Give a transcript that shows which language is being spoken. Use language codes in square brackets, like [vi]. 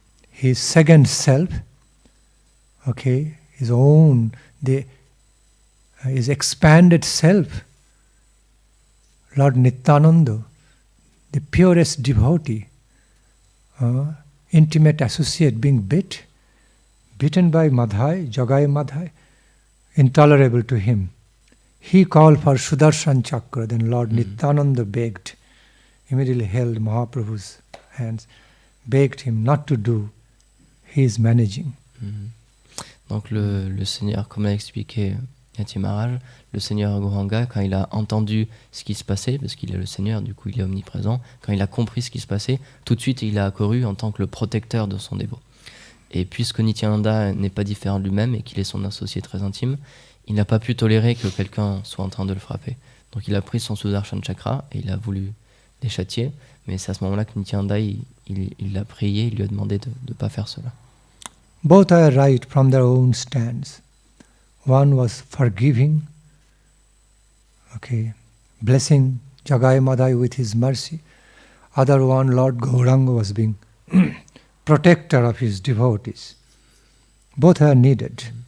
[en] His second self, his own, his expanded self, Lord Nityananda, the purest devotee, intimate associate, being bitten by Madhai, Jagai Madhai, intolerable to him. He called for Sudarshan Chakra, then Lord Nityananda begged, immediately held Mahaprabhu's hands, begged him not to do. He is managing. [fr] Donc le Seigneur, comme l'a expliqué Yati Maharaj, le Seigneur Gauranga, quand il a entendu ce qui se passait, parce qu'il est le Seigneur, du coup il est omniprésent, quand il a compris ce qui se passait, tout de suite il a accouru en tant que le protecteur de son dévot. Et puisque Nityananda n'est pas différent de lui-même et qu'il est son associé très intime, il n'a pas pu tolérer que quelqu'un soit en train de le frapper. Donc il a pris son Sudarshan Chakra et il a voulu les châtier, mais c'est à ce moment-là que Nityananda il l'a prié, il lui a demandé de ne pas faire cela. [en] Both are right from their own stands. One was forgiving, blessing Jagai Madhai with his mercy. Other one, Lord Gauranga, was being protector of his devotees. Both are needed.